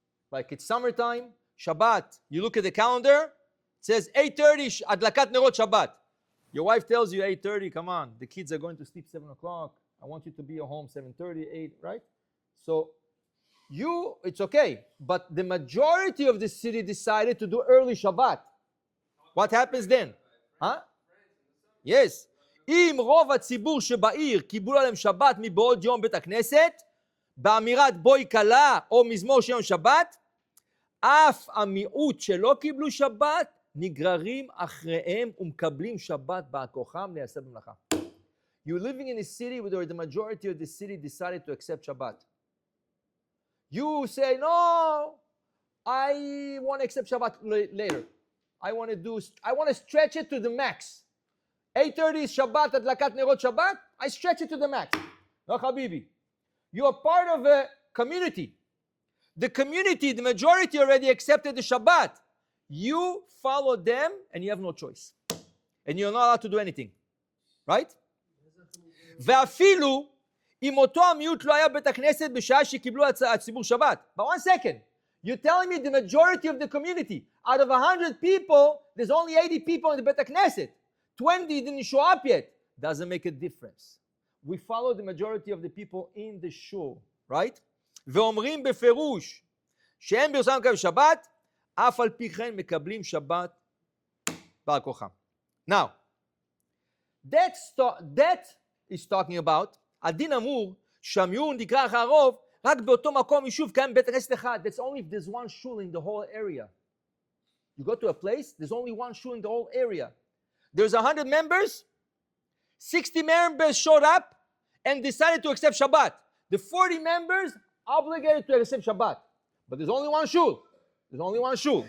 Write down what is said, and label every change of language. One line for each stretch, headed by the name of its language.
English: Like it's summertime, Shabbat, you look at the calendar, it says 8:30 adlakat nerot Shabbat. Your wife tells you 8:30, come on, the kids are going to sleep 7 o'clock. I want you to be at home 7:30, 8, right? So it's okay. But the majority of the city decided to do early Shabbat. What happens then? Huh? Yes.
Hebrew: אם רוב הציבור שבעיר קיבלו עליהם שבת מבעוד יום בית הכנסת, באמירת בואי כלה או מזמור של יום שבת, אף המיעוט שלא קיבלו שבת, נגררים אחריהם ומקבלים שבת בעל כוחם לעשות במלאכה.
English: You're living in a city where the majority of the city decided to accept Shabbat. You say, no, I want to accept Shabbat later. I want to stretch it to the max. 8:30 is Shabbat, adlakat nerot Shabbat. I stretch it to the max. No, Habibi. You are part of a community. The community, the majority already accepted the Shabbat. You follow them and you have no choice. And you're not allowed to do anything. Right?
Hebrew: ואפילו אם אותו המיעוט לא היה בית הכנסת בשעה שקיבלו הציבור שבת.
English: But one second. You're telling me the majority of the community, out of 100 people, there's only 80 people in the Beit Knesset. 20 didn't show up yet. Doesn't make a difference. We follow the majority of the people in the shul, right?
Hebrew: ואומרים בפירוש שהם בירושלים מקבלים שבת, אף על פי כן מקבלים שבת בעל כוחם.
English: Now, that is talking about,
Hebrew: הדין אמור שהמיעוט נקרא אחר הרוב, רק באותו מקום יישוב קיים בית כנסת אחד.
English: That's only if there's one shul in the whole area. You go to a place, there's only one shul in the whole area. There's 100 members, 60 members showed up and decided to accept Shabbat. The 40 members obligated to accept Shabbat. But there's only one shul. There's only one shul.